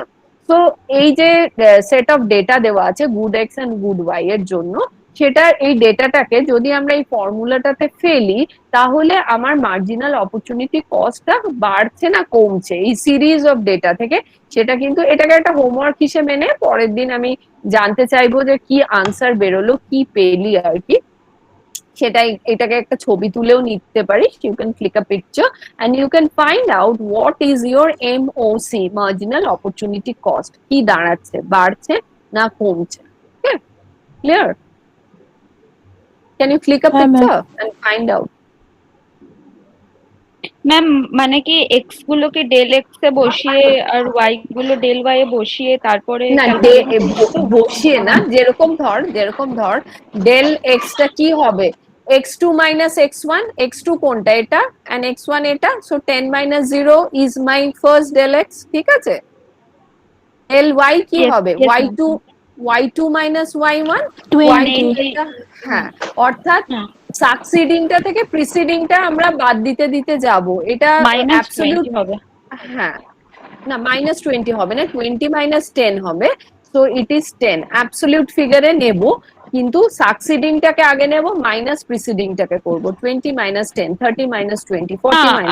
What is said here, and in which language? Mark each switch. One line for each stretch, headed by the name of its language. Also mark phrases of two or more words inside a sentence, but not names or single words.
Bangla: তো এই যে
English: set of data
Bangla: দেওয়া আছে
English: good X and good Y
Bangla: এর জন্য, সেটা এই ডেটাটাকে যদি আমরা এই ফর্মুলাটাতে ফেলি, তাহলে আমার
English: marginal opportunity costটা
Bangla: বাড়ছে না কমছে এই
English: series of data
Bangla: থেকে, সেটা কিন্তু এটাকে একটা হোমওয়ার্ক হিসেবে মেনে পরের দিন আমি জানতে চাইবো যে কি আনসার বেরোলো, কি পেলি আর কি, সেটাই, এটাকে একটা ছবি তুলেও নিতে পারিস,
English: You can click a picture and you can find out what is your MOC, marginal opportunity cost,
Bangla: কি দাঁড়াচ্ছে, বাড়ছে না কমছে।
English: Okay, clear? Can you click a picture and find out?
Bangla: ম্যাম মানে কি এক্স গুলোকে
English: del x
Bangla: এ বসিয়ে আর ওয়াই গুলো
English: del y
Bangla: এ বসিয়ে তারপরে না, বসিয়ে না, যেরকম ধর
English: del x
Bangla: টা কি হবে,
English: x2 minus x1,
Bangla: x2 কোনটা এটা and x1 এটা,
English: so 10 minus 0 is my first del x,
Bangla: ঠিক আছে?
English: del y
Bangla: কি
English: Yes,
Bangla: হবে?
English: yes, y2 y2 minus y1, 20
Bangla: এটা হ্যাঁ, অর্থাৎ হ্যাঁ। সাকসিডিংটা থেকে প্রিসিডিংটা আমরা বাদ দিতে দিতে যাব, এটা -20 অ্যাবসলিউট হবে। হ্যাঁ, না -20 হবে না,
English: 20 minus 10
Bangla: হবে,
English: so it is 10 absolute figureএ
Bangla: নেব, কিন্তু সাকসিডিংটাকে আগে নেব, মাইনাস প্রিসিডিংটাকে করব,
English: 20 minus 10, 30 minus 20, 40 minus